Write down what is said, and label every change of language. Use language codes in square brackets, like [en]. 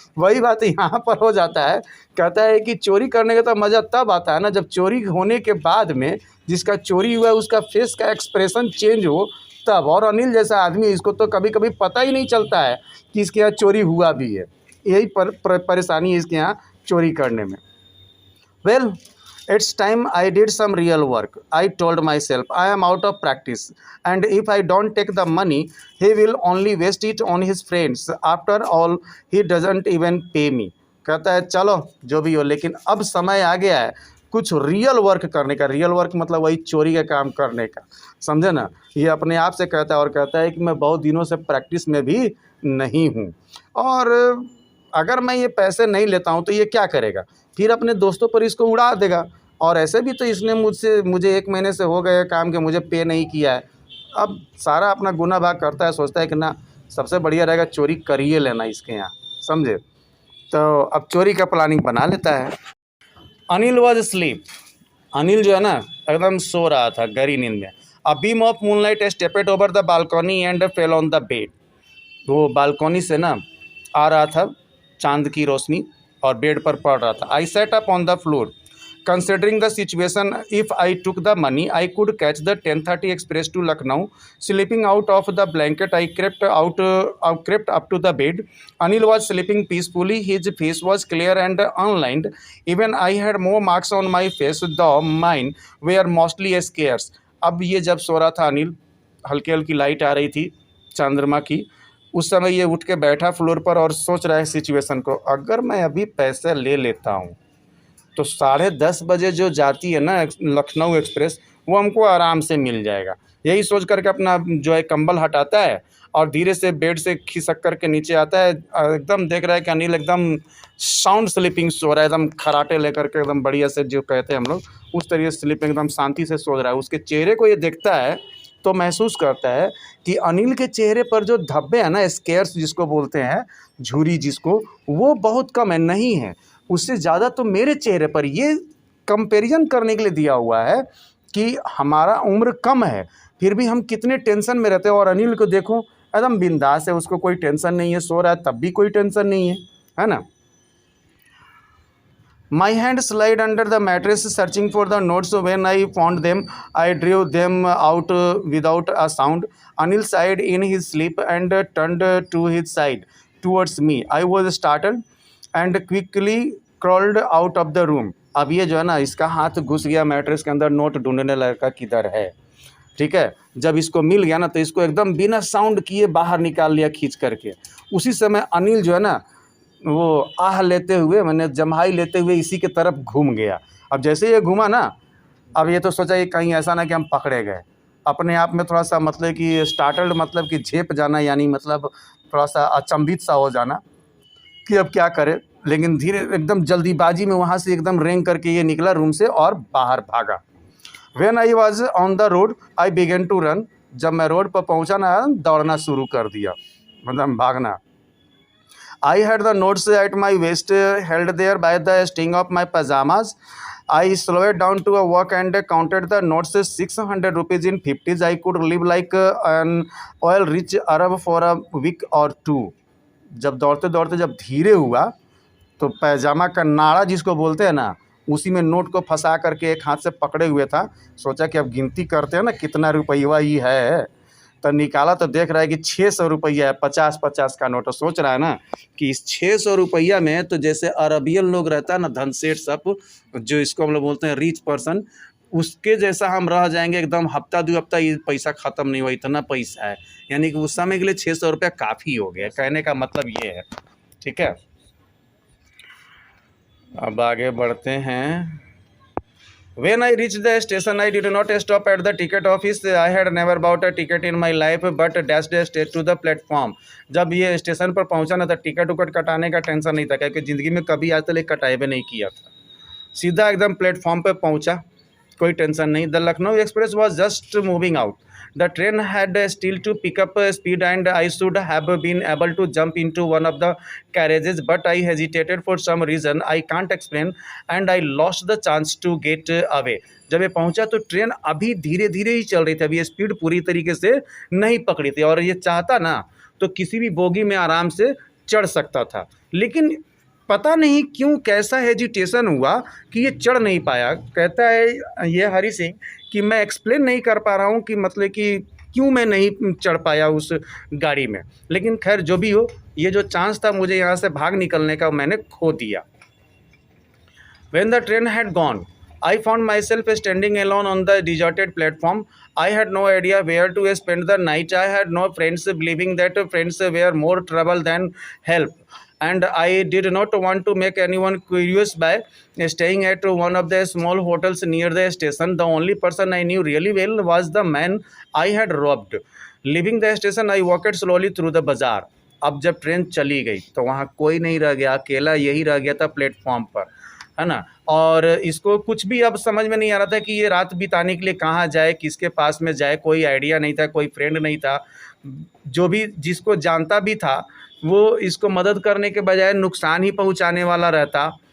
[hi] वही बात यहाँ पर हो जाता है। कहता है कि चोरी करने का तो मज़ा तब आता है ना जब चोरी होने के बाद में जिसका चोरी हुआ है उसका फेस का एक्सप्रेशन चेंज हो तब। और अनिल जैसा आदमी इसको तो कभी कभी पता ही नहीं चलता है कि इसके यहाँ चोरी हुआ भी है, यही परेशानी है इसके यहाँ चोरी करने में। [en] Well, it's time I did some real work. I told myself I am out of practice and if I don't take the money he will only waste it on his friends. After all he doesn't even pay me. [hi] कहता है चलो जो भी हो, लेकिन अब समय आ गया है कुछ रियल वर्क करने का। रियल वर्क मतलब वही चोरी का काम करने का, समझे ना। ये अपने आप से कहता है और कहता है कि मैं बहुत दिनों से प्रैक्टिस में भी नहीं हूँ और अगर मैं ये पैसे नहीं लेता हूँ तो ये क्या करेगा, फिर अपने दोस्तों पर इसको उड़ा देगा। और ऐसे भी तो इसने मुझे 1 महीने से हो गए काम के मुझे पे नहीं किया है। अब सारा अपना गुना भाग करता है, सोचता है कि ना सबसे बढ़िया रहेगा चोरी करिए लेना इसके यहाँ, समझे। तो अब चोरी का प्लानिंग बना लेता है। [en] Anil was sleep, [hi] अनिल जो है ना एकदम सो रहा था गहरी नींद में। [en] A beam of moonlight stepped over the balcony and fell on the bed. [hi] वो बालकनी से ना आ रहा था चांद की रोशनी और बेड पर पड़ रहा था। [en] I sat up on the floor Considering the situation, if I took the money, I could catch the 10:30 express to Lucknow. Sleeping out of the blanket, I crept up to the bed. Anil was sleeping peacefully. His face was clear and unlined. Even I had more marks on my face, though mine were mostly scars. [hi] अब ये जब सो रहा था अनिल, हल्की हल्की light आ रही थी चंद्रमा की, उस समय ये उठ के बैठा फ्लोर पर और सोच रहा है सिचुएशन को, अगर मैं अभी पैसे ले लेता हूँ तो 10:30 बजे जो जाती है ना लखनऊ एक्सप्रेस, वो हमको आराम से मिल जाएगा। यही सोच करके अपना जो है कंबल हटाता है और धीरे से बेड से खिसक करके नीचे आता है। एकदम देख रहा है कि अनिल एकदम साउंड स्लीपिंग सो रहा है, एकदम खराटे लेकर के एकदम बढ़िया से, जो कहते हैं हम लोग, उस तरीके से स्लीपिंग एकदम शांति से सो रहा है। उसके चेहरे को ये देखता है तो महसूस करता है कि अनिल के चेहरे पर जो धब्बे हैं ना, स्केयर्स जिसको बोलते हैं, झुर्री जिसको, वो बहुत कम है, नहीं है, उससे ज़्यादा तो मेरे चेहरे पर। ये कंपैरिजन करने के लिए दिया हुआ है कि हमारा उम्र कम है फिर भी हम कितने टेंशन में रहते हैं। और अनिल को देखो एकदम बिंदास है, उसको कोई टेंशन नहीं है, सो रहा है तब भी कोई टेंशन नहीं है ना। [en] My hand slid under the mattress searching for the notes. When I found them, I drew them out without a sound. Anil sighed in his sleep and turned to his side towards me. I was startled and quickly crawled out of the room. [hi] अब ये जो है ना, इसका हाथ घुस गया mattress के अंदर, नोट ढूंढने लगा किधर है। ठीक है, जब इसको मिल गया ना तो इसको एकदम बिना साउंड किए बाहर निकाल लिया खींच करके। उसी समय अनिल जो है ना, वो आह लेते हुए, मैंने जम्हाई लेते हुए इसी के तरफ घूम गया। अब जैसे ये घूमा ना, अब ये तो सोचा कि कहीं ऐसा ना कि हम पकड़े गए। अपने आप में थोड़ा सा मतलब कि स्टार्टल्ड, मतलब कि झेप जाना, यानी मतलब थोड़ा सा अचंभित सा हो जाना कि अब क्या करे। लेकिन धीरे एकदम जल्दीबाजी में वहाँ से एकदम रेंग करके ये निकला रूम से और बाहर भागा। [en] When I was on the road, I began to run. [hi] जब मैं रोड पर पहुँचा ना, दौड़ना शुरू कर दिया, मतलब भागना। [en] I had the notes at my waist, held there by the string of my pajamas. I slowed down to a walk and counted the notes. 600 rupees in 50s. I could live like an oil-rich Arab for a week or two. [hi] जब दौड़ते दौड़ते जब धीरे हुआ तो पैजामा का नाड़ा जिसको बोलते हैं ना, उसी में नोट को फंसा करके एक हाथ से पकड़े हुए था। सोचा कि अब गिनती करते हैं ना कितना रुपया ही है, तो निकाला तो देख रहा है कि 600 रुपया है, 50-50 का नोट। सोच रहा है ना कि इस 600 रुपया में तो जैसे अरबियन लोग रहता है ना, धनसेठ सब, जो इसको हम लोग बोलते हैं रिच पर्सन, उसके जैसा हम रह जाएंगे एकदम। हफ्ता 2 हफ्ता ये पैसा ख़त्म नहीं हुआ, इतना पैसा है। यानी कि उस समय के लिए 600 रुपया काफ़ी हो गया, कहने का मतलब ये है। ठीक है, अब आगे बढ़ते हैं। [en] When I reached the station, I did not stop at the ticket office. I had never bought a ticket in my life, but dashed straight to the platform. [hi] जब ये स्टेशन पर पहुंचा ना, तो टिकट उकट कटाने का टेंशन नहीं था, क्योंकि ज़िंदगी में कभी आज तक कटाई भी नहीं किया था। सीधा एकदम प्लेटफॉर्म पे पहुंचा, कोई टेंशन नहीं। [en] The Lucknow express was just moving out. The train had still to pick up speed, and I should have been able to jump into one of the carriages, but I hesitated for some reason I can't explain, and I lost the chance to get away. [hi] जब ये पहुंचा तो train अभी धीरे धीरे ही चल रही थी, अभी स्पीड पूरी तरीके से नहीं पकड़ी थी। और ये चाहता ना तो किसी भी बोगी में आराम से चढ़ सकता था, लेकिन पता नहीं क्यों कैसा हेजिटेशन हुआ कि ये चढ़ नहीं पाया। कहता है ये हरी सिंह कि मैं एक्सप्लेन नहीं कर पा रहा हूँ कि मतलब कि क्यों मैं नहीं चढ़ पाया उस गाड़ी में। लेकिन खैर जो भी हो, ये जो चांस था मुझे यहाँ से भाग निकलने का, मैंने खो दिया। [en] When the train had gone, I found myself standing alone on the deserted platform. I had no idea where to spend the night. I had no friends, believing that friends were more trouble than help. And I did not want to make anyone curious by staying at one of the small hotels near the station. The only person I knew really well was the man I had robbed. Leaving the station, I walked slowly through the bazaar. [hi] अब जब train चली गई तो वहाँ कोई नहीं रह गया, अकेला यही रह गया था प्लेटफॉर्म पर, है ना। और इसको कुछ भी अब समझ में नहीं आ रहा था कि ये रात बिताने के लिए कहाँ जाए, किसके पास में जाए, कोई आइडिया नहीं था, कोई फ्रेंड नहीं था। जो भी जिसको जानता भी था वो इसको मदद करने के बजाय नुकसान ही पहुंचाने वाला रहता।